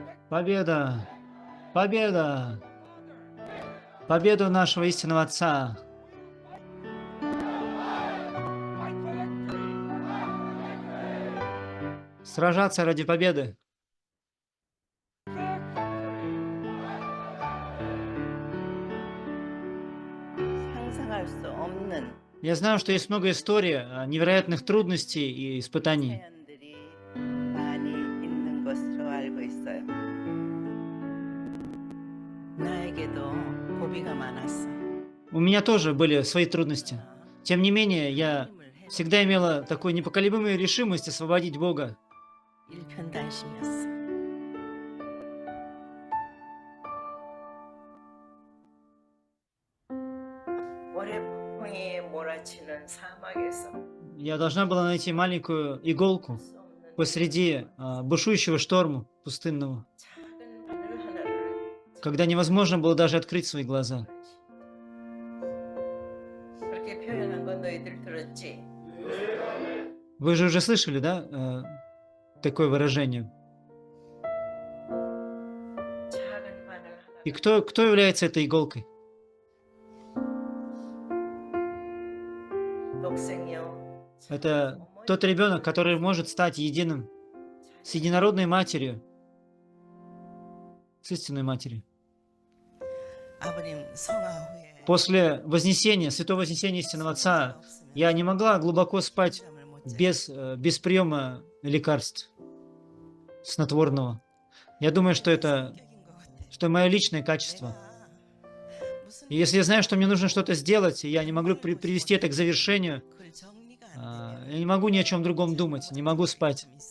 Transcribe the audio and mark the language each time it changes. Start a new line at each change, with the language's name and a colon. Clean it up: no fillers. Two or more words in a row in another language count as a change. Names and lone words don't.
Russian: Победа! Победа! Победу нашего истинного Отца! Сражаться ради победы!
Korean: 상상할 수 없는
Russian: Я знаю, что есть много историй невероятных трудностей и испытаний.
Korean: 사연들이 많이 있는 것으로 알고 있어요. 나에게도 고비가 많았어.
Russian: У меня тоже были свои трудности. Тем не менее, я всегда имела такую непоколебимую решимость освободить Бога.
Korean: 일편단심이었어. 모래폭풍이 몰아치는 사막에서
Russian: Я должна была найти маленькую иголку
Korean: 수 없는
Russian: посреди бушующего шторма пустынного,
Korean: 작은 바늘 하나를
Russian: когда невозможно было даже открыть свои глаза.
Korean: 그렇게 표현한 건 너희들 들었지?
Russian: Вы же уже слышали, да, такое выражение?
Korean: 작은 바늘 하나.
Russian: И кто является этой иголкой?
Korean: 독생이요.
Russian: Это тот ребенок, который может стать единым с единородной матерью, с истинной матерью.
Korean: 아버님 성화 후에
Russian: После вознесения, святого вознесения истинного Отца, я не могла глубоко спать без приема лекарств снотворного. Я думаю, что это мое личное качество. И если я знаю, что мне нужно что-то сделать, и я не могу привести это к завершению, я не могу ни о чем другом думать, не могу спать.